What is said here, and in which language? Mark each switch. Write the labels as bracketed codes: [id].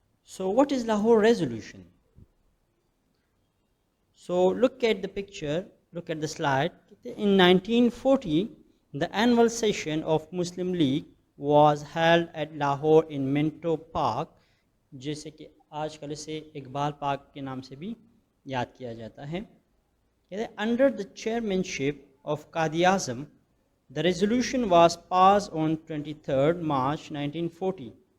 [en] So what is Lahore resolution? So look at the picture, look at the slide. In 1940, the annual session of Muslim League was held at Lahore in Minto Park, [ur] جیسے کہ آج کل اسے Iqbal park کے نام سے بھی یاد کیا جاتا ہے. [en] Under the chairmanship of Qadi Azam, the resolution was passed on 23rd March 1940.